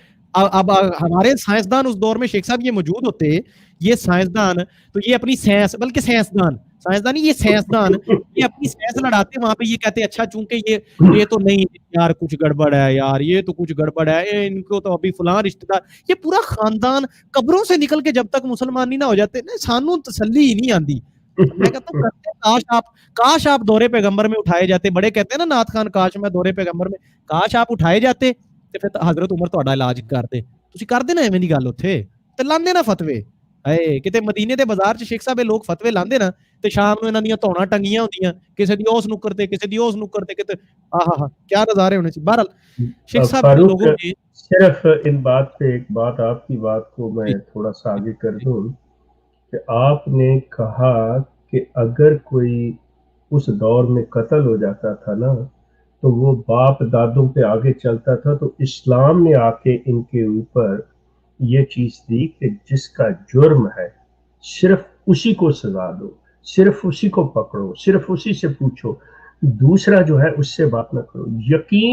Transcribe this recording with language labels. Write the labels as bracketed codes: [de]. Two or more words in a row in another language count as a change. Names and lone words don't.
[ur] اب ہمارے سائنسدان اس دور میں شیخ صاحب یہ موجود ہوتے، یہ سائنسدان تو یہ اپنی سائنس، بلکہ سائنسدان یہ سائنسدان یہ اپنی سائنس لڑاتے وہاں پہ، یہ کہتے اچھا چونکہ یہ تو نہیں یار کچھ گڑبڑ ہے، یار یہ تو کچھ گڑبڑ ہے، ان کو تو ابھی فلاں رشتہ دار، یہ پورا خاندان قبروں سے نکل کے جب تک مسلمان نہیں نہ ہو جاتے [pa] سانوں تسلی ہی نہیں آندی. [ur] میں کہتا ہوں کاش آپ دورے پیغمبر میں اٹھائے جاتے. بڑے کہتے ہیں نا نعت خان، کاش میں دورے پیغمبر میں، کاش آپ اٹھائے جاتے [pa] تے پھر حضرت عمر تہاڈا علاج کردے. تسی کردے نا ایویں دی گل اوتھے تے لاندے نا فتوی. اے کتے مدینے دے بازار چ شیخ صاحب لوگ فتوی لاندے نا تے شام نوں انہاں دیاں توڑاں ٹنگیاں ہوندیاں، کسے دی اوس نکر تے، کسے دی اوس نکر تے، کتے کیا نظارے ہونے چاہیے. [ur] بہرحال شیخ صاحب لوگوں نے صرف ان بات پہ ایک بات، آپ کی بات کو میں تھوڑا سا آگے کر دوں کہ آپ نے کہا کہ اگر کوئی اس دور میں قتل ہو جاتا تھا نا تو وہ باپ دادوں پہ آگے چلتا تھا، تو اسلام نے آ کے ان کے اوپر یہ چیز دی کہ جس کا جرم ہے صرف اسی کو سزا دو، صرف اسی کو پکڑو، صرف اسی سے پوچھو، دوسرا جو ہے اس سے بات نہ کرو.